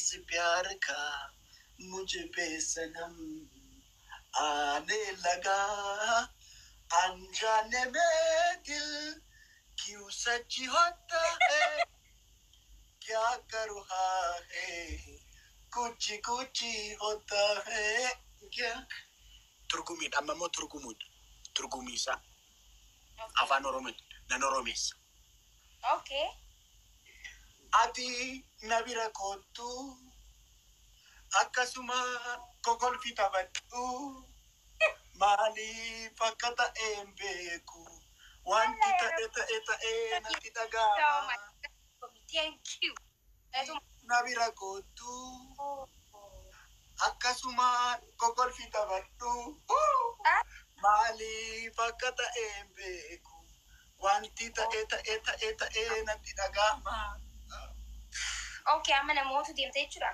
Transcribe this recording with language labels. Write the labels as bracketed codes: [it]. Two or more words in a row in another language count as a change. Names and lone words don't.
[hi] प्यार का मुझ पे सनम आने लगा अनजाने में दिल क्यों सच होता है क्या कर रहा है कुछ कुछ होता है क्या [om] turgumiidha amma immoo turgumii isaa afaan oromoo nan oromeessa. Okay. Ati na bira kottu akkasuma kokolfi taphadhu maaliif akka ta'een beeku wanti ta'e natti dhaga'ama. [en] Thank you. [om] Na bira kottu akkasuma kokolfi taphadhu maaliif akka ta'een beeku wanti ta'e natti dhaga'ama. Okay, amma namoota deemtee jechuudha.